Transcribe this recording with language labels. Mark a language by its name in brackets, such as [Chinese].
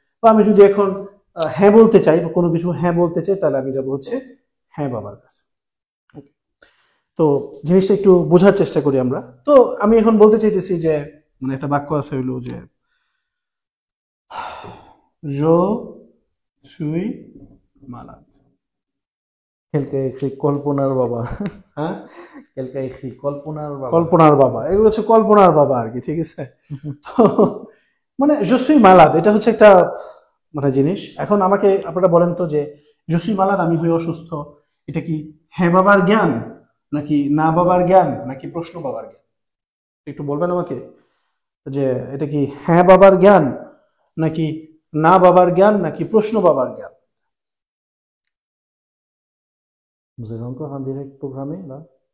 [Bangla] বা আমি যদি এখন হ্যাঁ বলতে চাই বা কোনো কিছু হ্যাঁ বলতে চাই, তাহলে আমি যাব হচ্ছে হ্যাঁ বাবার কাছে। Okay? তো জিনিসটা একটু বোঝার চেষ্টা করি আমরা। তো আমি এখন বলতে চাইতেছি যে মানে একটা বাক্য আছে হইলো যে [French] je suis malade। Quelqu'un a écrit [Bangla] কল্পনার বাবা। হ্যাঁ, [French] Quelqu'un a écrit [Bangla] কল্পনার বাবা। কল্পনার বাবা, এগুলো হচ্ছে কল্পনার বাবা আর কি, ঠিক আছে। তো মানে [French] je suis malade [Bangla] এটা হচ্ছে একটা মানে জিনিস। এখন আমাকে আপনারা বলেন তো যে [French] je suis malade [Bangla] আমি হই অসুস্থ, এটা কি হ্যাঁ বাবার জ্ঞান নাকি না বাবার জ্ঞান নাকি প্রশ্ন বাবার জ্ঞান? একটু বলবেন আমাকে যে এটা কি হ্যাঁ বাবার জ্ঞান নাকি না বাবার জ্ঞান নাকি প্রশ্ন বাবার জ্ঞান? [French] Vous avez encore un direct programmé là?